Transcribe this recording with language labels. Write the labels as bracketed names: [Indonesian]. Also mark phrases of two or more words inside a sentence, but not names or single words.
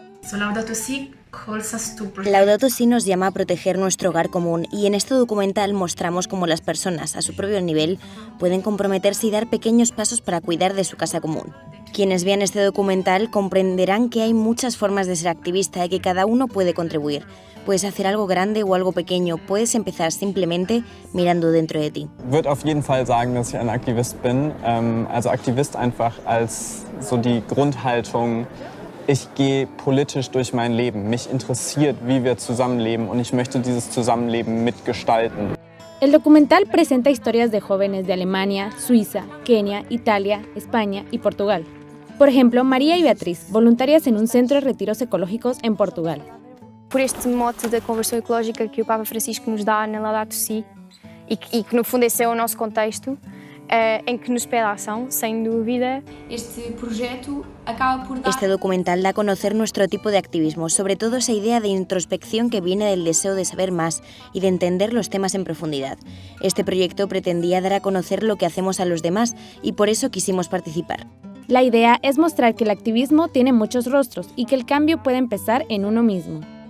[Spanish] Laudato Si nos llama a proteger nuestro hogar común y en este documental mostramos cómo las personas, a su propio nivel, pueden comprometerse y dar pequeños pasos para cuidar de su casa común. Quienes vean este documental comprenderán que hay muchas formas de ser activista y que cada uno puede contribuir. Puedes hacer algo grande o algo pequeño, puedes empezar simplemente mirando dentro de ti. [German] Ich würde auf jeden Fall sagen, dass ich ein Aktivist bin. Also Aktivist einfach als so die Grundhaltung, ich gehe politisch durch mein Leben. Mich interessiert, wie wir zusammenleben und ich möchte dieses Zusammenleben mitgestalten. [Spanish] El documental presenta historias de jóvenes de Alemania, Suiza, Kenia, Italia, España y Portugal. Por ejemplo, María y Beatriz, voluntarias en un centro de retiros ecológicos en Portugal. [Portuguese] Por este mote da conversão ecológica que o Papa Francisco nos dá na Laudato Si e que no fundo esse é o nosso contexto, em que nos pede a ação, sem dúvida. [Spanish] Este documental da a conocer nuestro tipo de activismo, sobre todo esa idea de introspección que viene del deseo de saber más y de entender los temas en profundidad. Este proyecto pretendía dar a conocer lo que hacemos a los demás y por eso quisimos participar. La idea es mostrar que el activismo tiene muchos rostros y que el cambio puede empezar en uno mismo.